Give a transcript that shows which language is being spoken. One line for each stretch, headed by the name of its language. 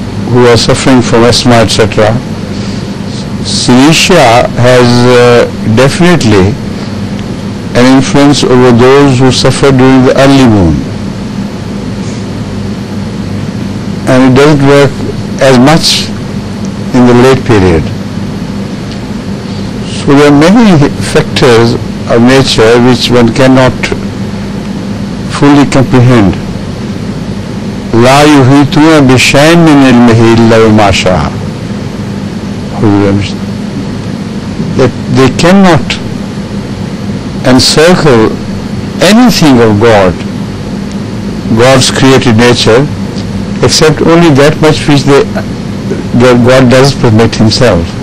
English: who are suffering from asthma, etc. Synesthesia has definitely an influence over those who suffer during the early moon, and it doesn't work as much in the late period. So there are many factors of nature which one cannot fully comprehend.
Arabic: لا يحيطون بشيء من علمه إلا بما شاء.
English: That they cannot encircle anything of God, God's created nature, except only that much which God does permit himself.